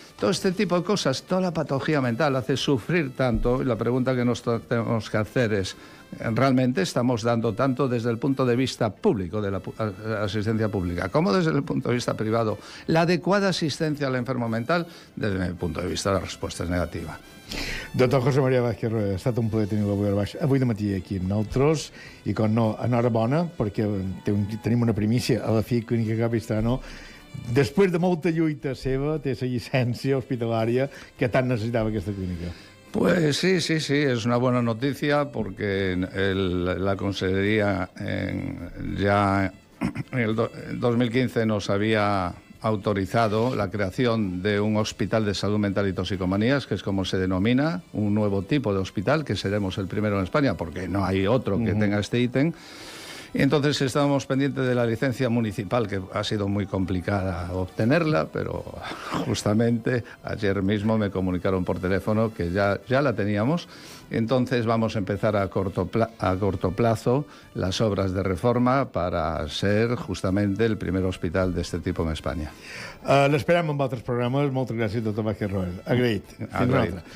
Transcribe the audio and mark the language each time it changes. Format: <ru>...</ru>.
<es>todo este tipo de cosas, toda la patología mental hace sufrir tanto. Y la pregunta que nos tenemos que hacer es, ¿realmente estamos dando tanto desde el punto de vista público, de la asistencia pública, como desde el punto de vista privado, la adecuada asistencia al enfermo mental? Desde mi punto de vista, la respuesta es negativa.</es> <ca>Doctor José María Vázquez Rueda, ha estat un plaer tenir-lo avui de matí aquí amb nosaltres, i com no, enhorabona, perquè tenim una primícia a la FIC Clínica Capistrano. Després de molta lluita seva, té la llicència hospitalària que tant necessitava aquesta clínica.</ca> <es>Pues sí, es una buena noticia porque la Consejería ya en el 2015 nos había autorizado la creación de un hospital de salud mental y toxicomanías, que es como se denomina, un nuevo tipo de hospital, que seremos el primero en España, porque no hay otro que tenga este ítem. Y entonces estábamos pendientes de la licencia municipal, que ha sido muy complicada obtenerla, pero justamente ayer mismo me comunicaron por teléfono que ya la teníamos. Entonces vamos a empezar a corto plazo las obras de reforma para ser justamente el primer hospital de este tipo en España.</es> <ca>L'esperem en altres programes. Moltes gràcies, doctor Vázquez Rueda. Agraït. Fins una altra.</ca>